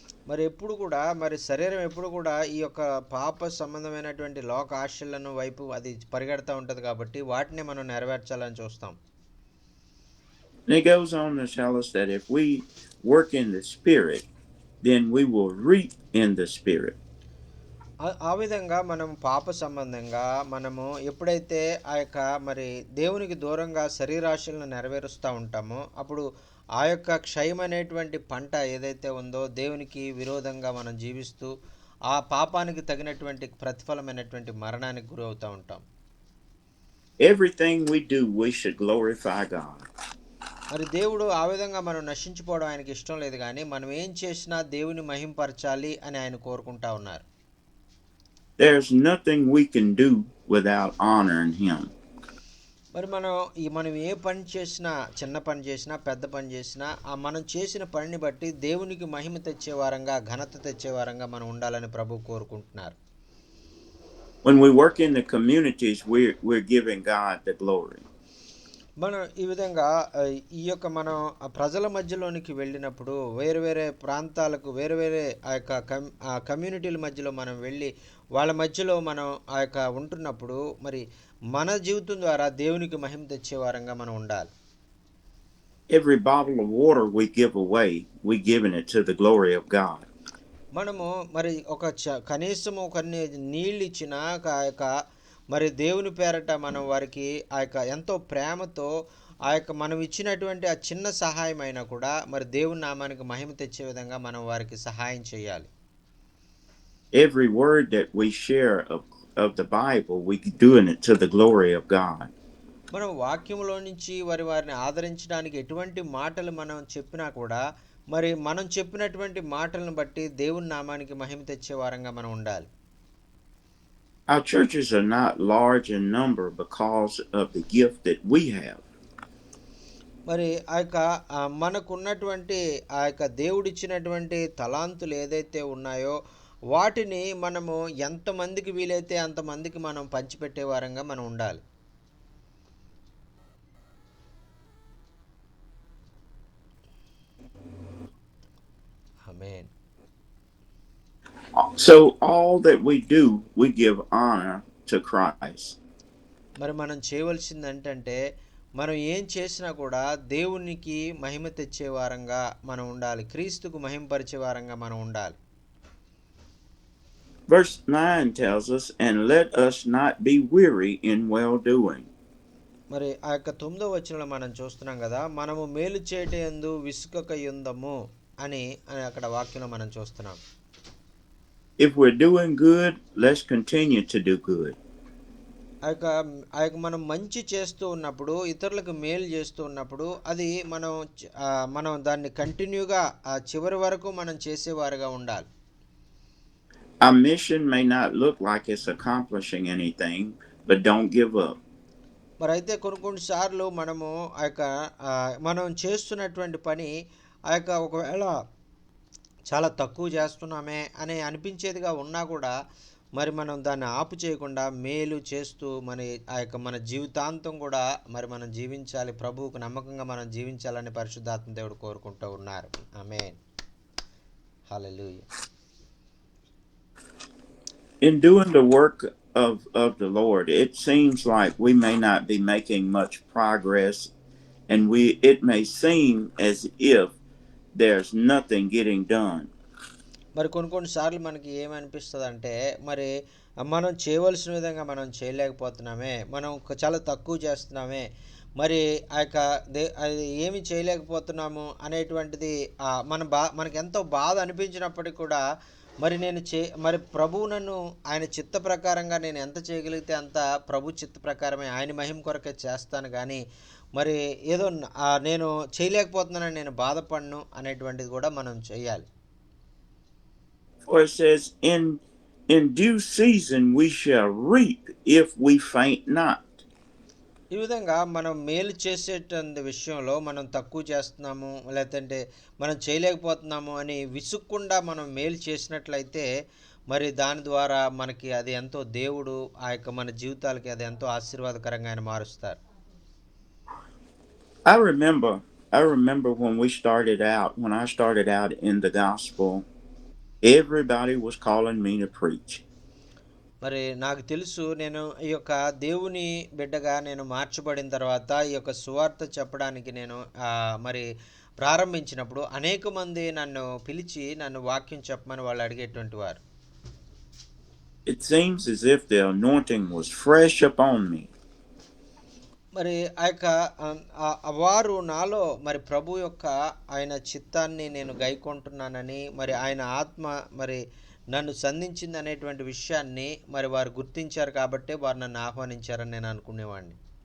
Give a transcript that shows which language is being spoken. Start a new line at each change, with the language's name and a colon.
Telugu: మరి ఎప్పుడు కూడా మరి శరీరం ఎప్పుడు కూడా ఈ యొక్క పాప సంబంధమైనటువంటి లోక ఆశలను వైపు అది పరిగెడతా ఉంటుంది, కాబట్టి వాటిని మనం నెరవేర్చాలని చూస్తాం.
English: And it goes on to tell us that if we work in the spirit, then we will reap in the spirit.
Telugu: ఆ విధంగా మనం పాప సంబంధంగా మనము ఎప్పుడైతే ఆ యొక్క మరి దేవునికి దూరంగా శరీరాశలను నెరవేరుస్తూ ఉంటామో అప్పుడు ఆ యొక్క క్షయం అనేటువంటి పంట ఏదైతే ఉందో దేవునికి విరోధంగా మనం జీవిస్తూ ఆ పాపానికి తగినటువంటి ప్రతిఫలమైనటువంటి మరణానికి గురి అవుతూ ఉంటాం.
English: Everything we do, we should glorify God.
Telugu: మరి దేవుడు ఆ విధంగా మనం నశించిపోవడం ఆయనకి ఇష్టం లేదు, కానీ మనం ఏం చేసినా దేవుని మహింపరచాలి అని ఆయన కోరుకుంటా ఉన్నారు.
English: There's nothing we can do without honoring him.
Telugu: మరి మనం ఏ పని చేసినా, చిన్న పని చేసినా, పెద్ద పని చేసినా, మనం చేసిన పనిని బట్టి దేవునికి మహిమ తెచ్చే వారంగా, ఘనత తెచ్చే వారంగా మనం ఉండాలని ప్రభు కోరుకుంటున్నారు.
English: When we work in the communities, we're giving God the glory.
Telugu: మనం ఈ విధంగా ఈ యొక్క మనం ప్రజల మధ్యలోనికి వెళ్ళినప్పుడు వేరు వేరే ప్రాంతాలకు వేరు వేరే ఆ యొక్క కమ్యూనిటీల మధ్యలో మనం వెళ్ళి వాళ్ళ మధ్యలో మనం ఆ యొక్క ఉంటున్నప్పుడు మరి మన జీవితం ద్వారా దేవునికి మహిమ తెచ్చే వారంగా మనం ఉండాలి.
English: Every bottle of water we give away, we giving it to the glory of God.
Telugu: మనము మరి కనీసము కొన్ని నీళ్ళు ఇచ్చిన ఆ యొక్క మరి దేవుని పేరట మనం వారికి ఆ యొక్క ఎంతో ప్రేమతో ఆ యొక్క మనం ఇచ్చినటువంటి ఆ చిన్న సహాయం అయినా కూడా మరి దేవుని నామానికి మహిమ తెచ్చే విధంగా మనం వారికి సహాయం చేయాలి.
English: Every word that we share of the Bible, we doing it to the glory of God.
Telugu: మనం వాక్యంలో నుంచి వారిని ఆదరించడానికి ఎటువంటి మాటలు మనం చెప్పినా కూడా మరి మనం చెప్పినటువంటి మాటలను బట్టి దేవుని నామానికి మహిమ తెచ్చే వారంగా మనం ఉండాలి.
English: Our churches are not large in number because of the gift that we have.
Telugu: మరి ఆ యొక్క మనకున్నటువంటి ఆ యొక్క దేవుడిచ్చినటువంటి తలాంతులు ఏదైతే ఉన్నాయో వాటిని మనము ఎంతమందికి వీలైతే అంతమందికి మనం పంచిపెట్టే వారంగా మనం ఉండాలి. ఆమేన్.
English: So all that we do, we give honor to Christ.
Telugu: మరి మనం చేయవలసింది ఏంటంటే మనం ఏం చేసినా కూడా దేవునికి మహిమ తెచ్చే వారంగా మనం ఉండాలి. క్రీస్తుకు మహిమపరిచే వారంగా మనం ఉండాలి.
English: Verse 9 tells us, and let us not be weary in well doing.
Telugu: మరి ఆ యొక్క 9వ వచనంలో మనం చూస్తున్నాం కదా, మనము మేలు చేయటయందు విసుకక యుందము అని అక్కడ వాక్యంలో మనం చూస్తున్నాం.
English: If we're doing good, let's continue to do good.
Telugu: ఆ యొక్క మనం మంచి చేస్తూ ఉన్నప్పుడు, ఇతరులకు మేలు చేస్తూ ఉన్నప్పుడు అది మనం దాన్ని కంటిన్యూగా చివరి వరకు మనం చేసేవారుగా ఉండాలి.
English: Our mission may not look like it's accomplishing anything, but don't give up.
Telugu: మరి అయితే కొన్ని సార్లు మనము ఆ యొక్క మనం చేస్తున్నటువంటి పని ఆ యొక్క ఒకవేళ చాలా తక్కువ చేస్తున్నామే అని అనిపించేదిగా ఉన్నా కూడా మరి మనం దాన్ని ఆపు చేయకుండా మేలు చేస్తూ మన జీవితాంతం కూడా మరి మనం జీవించాలి, ప్రభువుకు నమ్మకంగా మనం జీవించాలని పరిశుద్ధాత్మ దేవుడు కోరుకుంటూ ఉన్నారు. ఆమేన్. హల్లెలూయా.
English: In doing the work of the Lord, it seems like we may not be making much progress, and it may seem as if there's nothing getting done.
Telugu: మరి కొన్ని సార్లు మనకి ఏమనిపిస్తుంది అంటే మరి మనం చేయవలసిన విధంగా మనం చేయలేకపోతున్నామే, మనం చాలా తక్కువ చేస్తున్నామే, మరి ఆ యొక్క అది ఏమి చేయలేకపోతున్నాము అనేటువంటిది మనకి ఎంతో బాధ అనిపించినప్పటికీ కూడా మరి ప్రభువు నన్ను ఆయన చిత్త ప్రకారంగా నేను ఎంత చేయగలిగితే అంత ప్రభు చిత్త ప్రకారమే ఆయన మహిమ కొరకే చేస్తాను, కానీ మరి ఏదో నేను చేయలేకపోతున్నానని నేను బాధపడను అనేటువంటిది కూడా మనం చేయాలి.
English: For it says, in due season we shall reap if we faint not.
Telugu: ఈ విధంగా మనం మేలు చేసేటువంటి విషయంలో మనం తక్కువ చేస్తున్నాము లేదంటే మనం చేయలేకపోతున్నాము అని విసుక్కుండా మనం మేలు చేసినట్లయితే మరి దాని ద్వారా మనకి అది ఎంతో దేవుడు ఆ యొక్క మన జీవితాలకి అది ఎంతో ఆశీర్వాదకరంగా ఆయన మారుస్తారు.
English: I remember when I started out in the gospel, everybody was calling me to preach.
Telugu: మరి నాకు తెలుసు, నేను ఈ యొక్క దేవుని బిడ్డగా నేను మార్చబడిన తర్వాత ఈ యొక్క సువార్త చెప్పడానికి నేను మరి ప్రారంభించినప్పుడు అనేక మంది నన్ను పిలిచి నన్ను వాక్యం చెప్పమని వాళ్ళు అడిగేటువంటి వారు.
English: It seems as if the anointing was fresh upon me.
Telugu: మరి ఆ యొక్క వారు నాలో మరి ప్రభు యొక్క ఆయన చిత్తాన్ని నేను గైకొంటున్నానని మరి ఆయన ఆత్మ మరి నన్ను సంధించింది అనేటువంటి విషయాన్ని మరి వారు గుర్తించారు కాబట్టి వారు నన్ను ఆహ్వానించారని నేను అనుకునేవాడిని.